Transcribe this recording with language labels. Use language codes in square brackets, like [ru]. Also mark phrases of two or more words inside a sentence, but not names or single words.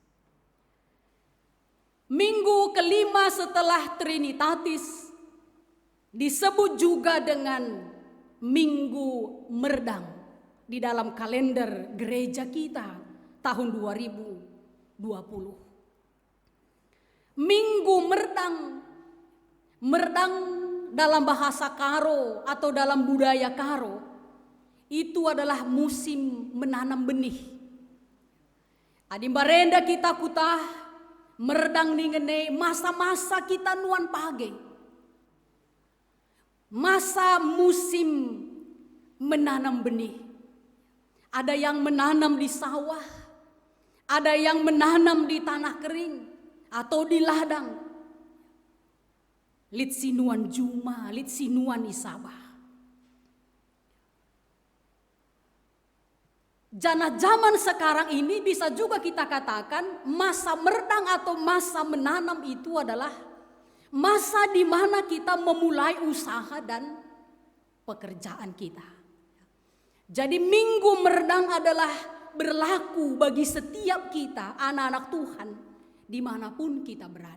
[id] Minggu kelima setelah Trinitatis disebut juga dengan Minggu Merdang di dalam kalender gereja kita tahun 2020. Minggu Merdang, Merdang dalam bahasa Karo atau dalam budaya Karo itu adalah musim menanam benih. [btx] Adimbarenda kita kutah merdang ningene masa-masa kita nuan page. [id] Masa musim menanam benih. Ada yang menanam di sawah, ada yang menanam di tanah kering atau di ladang. [btx] Lit sinuan Juma, lit sinuan Isabah. [id] Jana zaman sekarang ini bisa juga kita katakan masa merdang atau masa menanam itu adalah masa di mana kita memulai usaha dan pekerjaan kita. Jadi minggu merdang adalah berlaku bagi setiap kita anak-anak Tuhan dimanapun kita berada.